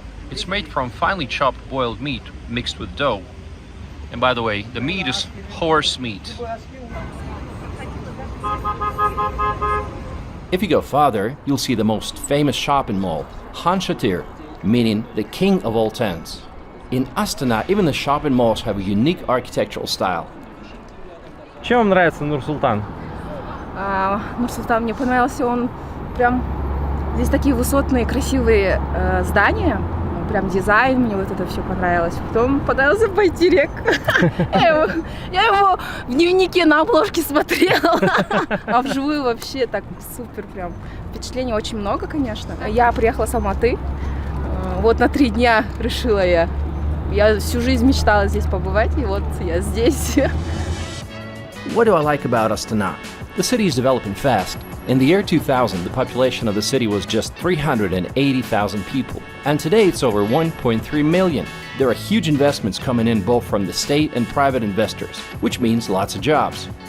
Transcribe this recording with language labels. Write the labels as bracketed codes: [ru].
[en] It's made from finely chopped boiled meat mixed with dough. And by the way, the meat is horse meat. If you go farther, you'll see the most famous shopping mall, Han Shatir, meaning the king of all tents. In Astana, even the shopping malls have a unique architectural style. [ru] Чем вам нравится Нур-Султан? Нур-Султан, мне понравился он прям... Здесь такие высотные, красивые здания. Прям дизайн, мне вот это все понравилось. Потом понравился Байтерек. Я его в дневнике на обложке смотрела. А вживую вообще так супер прям. Впечатлений очень много, конечно. Я приехала с Алматы. Вот на 3 дня решила я. Я всю жизнь мечтала здесь побывать, и вот я здесь. [en] What do I like about Astana? The city is developing fast. In the year 2000, the population of the city was just 380,000 people, and today it's over 1.3 million. There are huge investments coming in both from the state and private investors, which means lots of jobs.